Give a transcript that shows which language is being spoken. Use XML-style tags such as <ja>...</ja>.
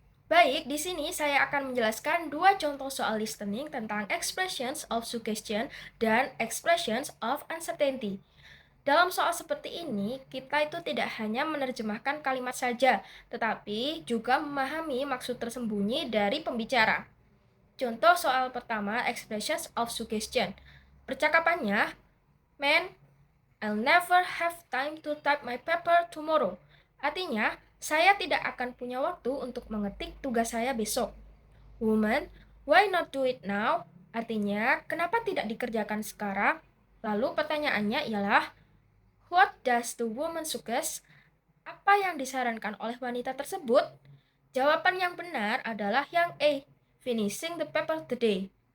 <id>Baik, di sini saya akan menjelaskan dua contoh soal listening tentang expressions of suggestion dan expressions of uncertainty. Dalam soal seperti ini, kita itu tidak hanya menerjemahkan kalimat saja, tetapi juga memahami maksud tersembunyi dari pembicara. Contoh soal pertama, expressions of suggestion.</id> <en>Percakapannya, Man, I'll never have time to type my paper tomorrow.</en> <id>Artinya, saya tidak akan punya waktu untuk mengetik tugas saya besok.</id> <en>Woman, why not do it now?</en> <id>Artinya, kenapa tidak dikerjakan sekarang? Lalu pertanyaannya ialah,</id> <en>what does the woman suggest?</en> <id>Apa yang disarankan oleh wanita tersebut? Jawaban yang benar adalah yang A,</id> <en>finishing the paper today.</en>